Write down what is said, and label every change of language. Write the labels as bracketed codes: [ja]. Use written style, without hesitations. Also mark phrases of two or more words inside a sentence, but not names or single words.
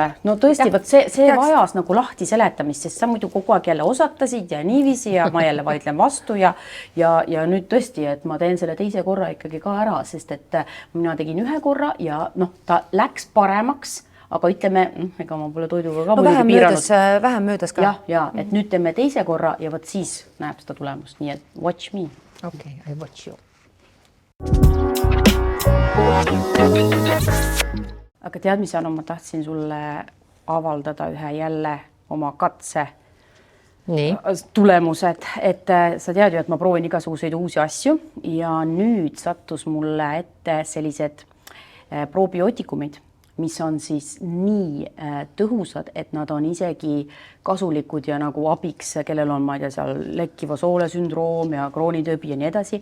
[et] No tõesti, see vajas nagu lahti seletamist, sest sa muidu kogu aeg jälle osatasid ja niiviisi ja ma jälle vaidlen vastu ja nüüd tõesti, et ma teen selle teise korra ikkagi ka ära, sest et mina tegin 1 korra ja noh, ta läks paremaks, aga ütleme, ega ma pole toiduga ka muidugi piiranud. Vähem möödas ka. Ja, et nüüd teeme teise korra ja võt siis näeb seda tulemust, nii et [en] watch me. Okay, I watch you. [et] Aga tead, mis Anu, ma tahtsin sulle avaldada ühe jälle oma katse tulemused, et sa tead ju, et ma proovin igasuguseid uusi asju ja nüüd sattus mulle ette sellised probiootikumid, mis on siis nii tõhusad, et nad on isegi kasulikud ja nagu abiks, kellel on, ma ei tea, seal lekkiva soole sündroom ja kroonitõbi ja nii edasi.